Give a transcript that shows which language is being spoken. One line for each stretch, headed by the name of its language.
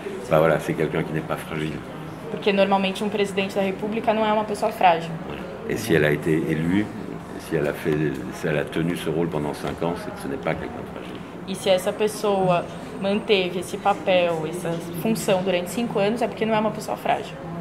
French: Bah voilà, c'est quelqu'un qui n'est pas fragile.
Portuguese: Porque normalmente presidente da República não é uma pessoa frágil.
French: Et si elle a été élue, si elle a tenu ce rôle pendant 5 ans, c'est que ce n'est pas quelqu'un de fragile.
Portuguese: E se essa pessoa manteve esse papel, essa função durante 5 anos, é porque não é uma pessoa frágil.